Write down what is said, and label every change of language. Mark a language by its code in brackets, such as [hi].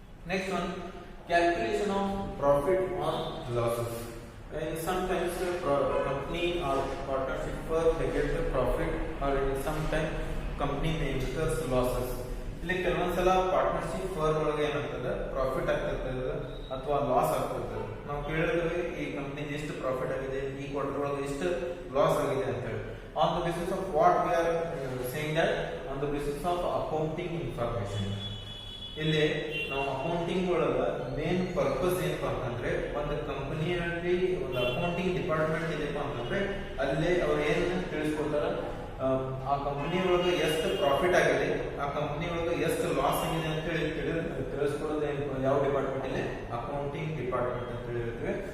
[en] Next one, calculation of profit or losses. And sometimes company or partnership firm they get the profit, or sometimes company may incur losses. [kn] ಇಲ್ಲಿ ಕೆಲವೊಂದ್ಸಲ partnership firm ಒಳಗೆ ಏನಾಗ್ತದೆ, profit ಆಗ್ತದೆ ಅಥವಾ loss ಆಗ್ತದೆ. ನಾವು ಕೇಳಿದ್ರೆ ಈ ಕಂಪ್ನಿಗೆ ಎಷ್ಟು ಪ್ರಾಫಿಟ್ ಆಗಿದೆ, ಈ ಕ್ವಾರ್ಟರ್ ಒಳಗೆ ಎಷ್ಟು ಲಾಸ್ ಆಗಿದೆ ಅಂತ ಹೇಳಿ. [en] On the basis of what we are saying that, on the basis of accounting information. [kn] ಇಲ್ಲಿ ನಾವು ಅಕೌಂಟಿಂಗ್ ಒಳಗ ಮೇನ್ ಪರ್ಪಸ್ ಏನಪ್ಪಾ ಅಂತಂದ್ರೆ, ಒಂದು ಕಂಪನಿಯಲ್ಲಿ ಒಂದು ಅಕೌಂಟಿಂಗ್ ಡಿಪಾರ್ಟ್ಮೆಂಟ್ ಇದೆಯಪ್ಪ ಅಂತಂದ್ರೆ ಅಲ್ಲಿ ಅವ್ರು ಏನು ತಿಳಿಸ್ಕೊಡ್ತಾರ, ಆ ಕಂಪನಿ ಒಳಗೆ ಎಷ್ಟು ಪ್ರಾಫಿಟ್ ಆಗಿದೆ, ಆ ಕಂಪನಿ ಒಳಗೆ ಎಷ್ಟು ಲಾಸ್ ಆಗಿದೆ ಅಂತ ಹೇಳಿ ತಿಳಿಸ್ಕೊಡೋದು ಯಾವ ಡಿಪಾರ್ಟ್ಮೆಂಟ್ ಇಲ್ಲಿ, ಅಕೌಂಟಿಂಗ್ ಡಿಪಾರ್ಟ್ಮೆಂಟ್ ಅಂತ ಹೇಳಿರ್ತೇವೆ.